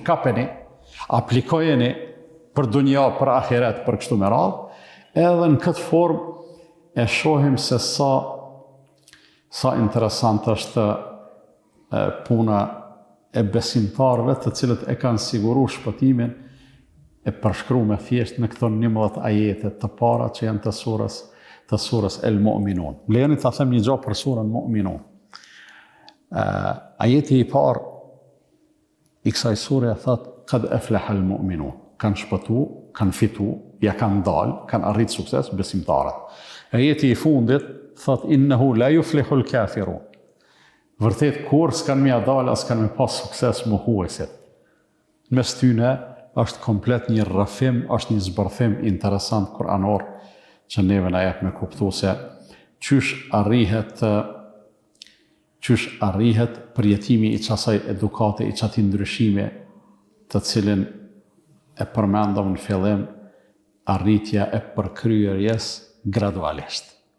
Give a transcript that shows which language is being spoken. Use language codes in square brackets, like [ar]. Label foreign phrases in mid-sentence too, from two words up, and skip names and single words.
[sq] kapeni, aplikojeni për dunja, për ahiret, për kështu me radhë, edhe në këtë formë e shohim se sa interesant është puna e besimtarëve të cilët e kanë siguru shpëtimin e përshkru me thjesht në këto 11 ajete të para që janë të surës El Mu'minun. Lejoni ta them një gjë për surën Mu'minun. Ajeti i parë i kësaj sure thot [ar] قد أفلح المؤمنون. [sq] Kanë shpëtu, kanë fitu, ja kanë dalë, kanë arrit sukses besimtarët. Ajeti i fundit thot [ar] إنه لا يفلح الكافرون. [sq] Vërtet kur s'kan me dalë, as kanë me pas sukses mohuesit. Mes tyne është komplet një rrëfim, është një zbërthim interesant kuranor që neve na jep me kuptu se qysh arrihet përjetimi i qasaj edukate, i qati ndryshime të cilin e përmendëm në fillim, arritja e përkryerjes gradualisht.